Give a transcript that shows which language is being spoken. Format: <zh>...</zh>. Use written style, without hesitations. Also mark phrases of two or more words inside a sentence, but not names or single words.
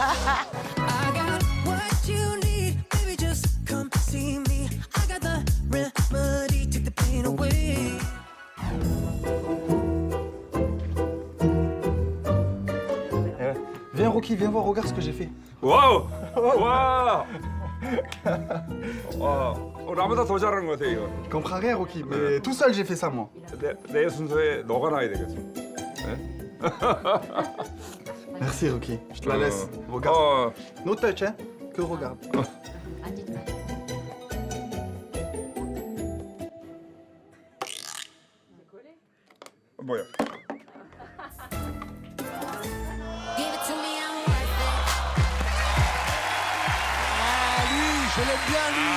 <fr>Viens, Rocky, viens voir, regarde ce que j'ai fait.</fr> <ko>와우! 와! 나보다 더 잘하는 것 같아, 이거.</ko> <fr>Je comprends rien, Rocky, mais tout seul j'ai fait ça, moi.</fr> <ko>내 순서에 너가 나야 되겠어.</ko> <fr>Merci, Rocky. Je te la laisse. Regarde.</fr> <en>No touch,</en> <fr>hein? Que regarde.</fr> <ko>뭐야?</ko> <fr>Je l'aime bien, lui.</fr>